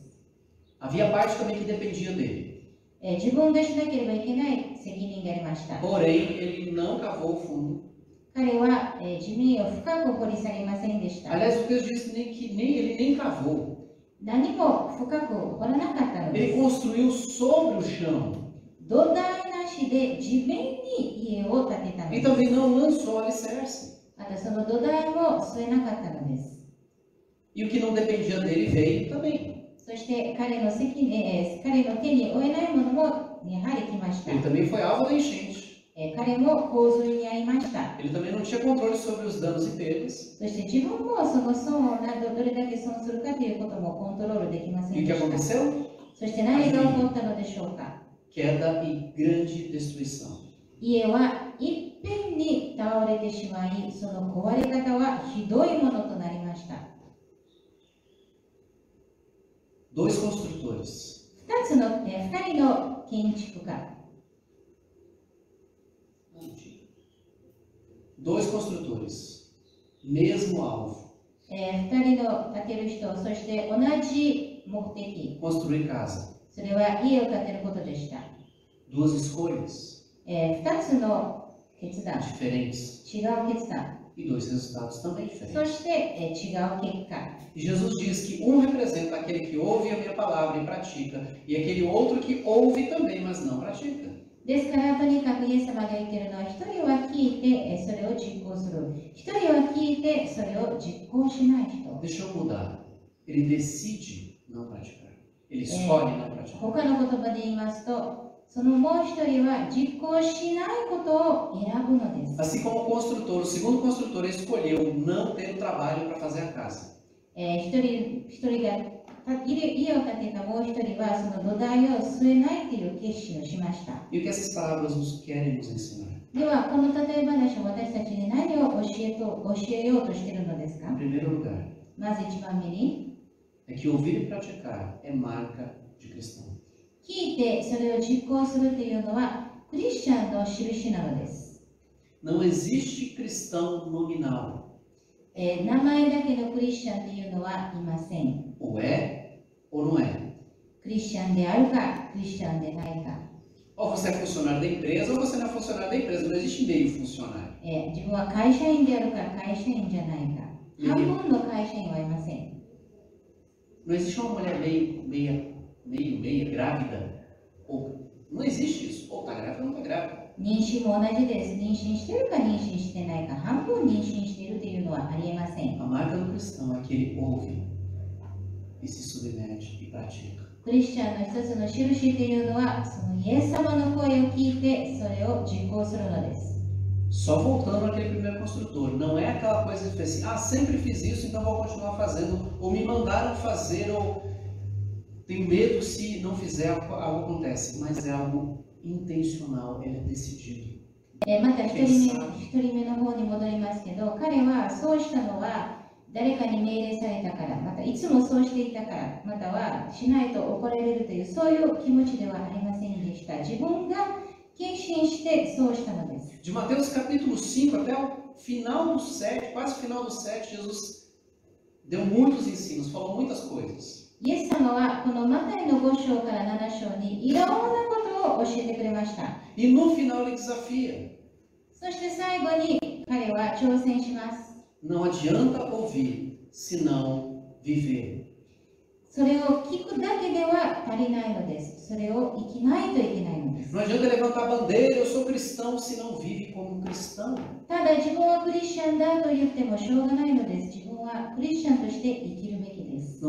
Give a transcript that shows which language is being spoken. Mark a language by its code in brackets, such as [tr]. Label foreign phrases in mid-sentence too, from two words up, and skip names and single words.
[pt] Havia parte também que dependia dele. [ja] 自分がしなければいけない責任がありました。 [pt] Porém, ele não cavou o fundo. [ja] 彼は、地面を深く掘り下げませんでした。 [pt] Aliás, o texto diz que ele nem cavou. [ja] 何も深く掘らなかったので [pt] Ele [ja] す。 [pt] construiu sobre o chão. [ja] 土台なしで地面に家を建てたので [pt] E [ja] す。 [pt] também não lançou o alicerce. [ja] またその土台も据えなかったのです。 [pt] E o que não dependia dele veio também. [ja] そして彼の手に負えないものもやはり来ました。 [pt] Ele também foi alvo da enchente. [ja] 彼も洪水に遭いました。 [pt] Ele também não tinha controle sobre os danos e perdas. [ja] そして自分もその損をどれだけ損するかということもコントロールできませ [pt] E [ja] ん [pt] o [ja] で [pt] que [ja] した。 [pt] aconteceu? [ja] そして何が起こったのでしょうか。 [pt] Queda e grande destruição. [ja] 家はいっぺんに倒れてしまい、その壊れ方はひどいものとなりました。 [pt] Dois construtores. [ja] 2 人の建築家。 [pt] Dois construtores. Mesmo alvo. [ja] 2 人の建てる人、そして同じ目的。 [pt] Construir casa. [ja] それは家を建てることでした。 [pt] Duas escolhas [ja] 2 つの決断、 [pt] diferentes. [ja] 違う決断、 [pt] E dois resultados também [ja] そ [pt] diferentes. [ja] して、違う結果。 [pt] E Jesus diz que um representa aquele que ouve a minha palavra e pratica, e aquele outro que ouve também, mas não pratica. [ja] ですから、とにかくイエス様が言っているのは、一人は聞いてそれを実行する。一人は聞いてそれを実行しない人。 [pt] Deixa eu mudar. Ele decide não praticar. Ele escolhe não praticar. [ja] 他の言葉で言いますと、そのもう一人は実行しないことを選ぶのです。 [pt] Assim como o construtor, o segundo construtor escolheu não ter o trabalho para fazer a casa. [ja] 一人が家を建てたもう一人はその土台を据えないという決心をしました。 [pt] E o que essas parábolas nos querem nos ensinar? [ja] では、この例え話を私たちに何を教えようとしているのですか？ [pt] Em primeiro lugar, [ja] まず一番目に、 [pt] é que ouvir e praticar é marca de cristão. [ja] 聞いてそれを実行するというのはクリスチャンの印なのです。 [pt] Não existe cristão nominal. [ja] 名前だけのクリスチャンというのはいません。 [pt] Ou é ou não é. [ja] クリスチャンであるか、クリスチャンでないか。 [pt] Ou você é funcionário da empresa ou você não é funcionário da empresa. Não existe meio funcionário. [ja] 自分は会社員であるか、会社員じゃないか。半分の会社員はいません。 [pt] Não existe uma mulher meia grávida. Ou não existe isso. Ou tá grávida ou não tá grávida. [ja] 妊娠も同じです。妊娠しているか妊娠してないか、半分妊娠しているというのはありえません。 [pt] A marca do cristão é que ele ouve e se submete e pratica. [ja] クリスチャンの一つの印というのは、そのイエス様の声を聞いてそれを実行するのです。 [pt] Só voltando àquele primeiro construtor, não é aquela coisa de assim, ah, sempre fiz isso, então vou continuar fazendo, ou me mandaram fazer, ou tenho medo se não fizer algo acontece, mas é algo intencional, ele é decidido. [ja] また一人目の方に戻りますけど、彼はそうしたのは誰かに命令されたから、またいつもそうしていたから、またはしないと怒られるというそういう気持ちではありませんでした。自分が決心してそうしたのです。 [pt] De Mateus capítulo 5 até o final do 7, quase o final do 7, Jesus deu muitos ensinos, falou muitas coisas. [ja] イエス様はこのマタイの5章から7章にいろんなことを教えてくれました。 [pt] E no final ele desafia. [ja] そして最後に彼は挑戦します。 [pt] Não adianta ouvir se não viver. [ja] それを聞くだけでは足りないのです。それを生きないといけないのです。 [pt] Não adianta levantar a bandeira, eu sou cristão, se não vive como cristão. [ja] ただ自分はクリスチャンだと言ってもしょうがないのです。自分はクリスチャンとして生きるべきです。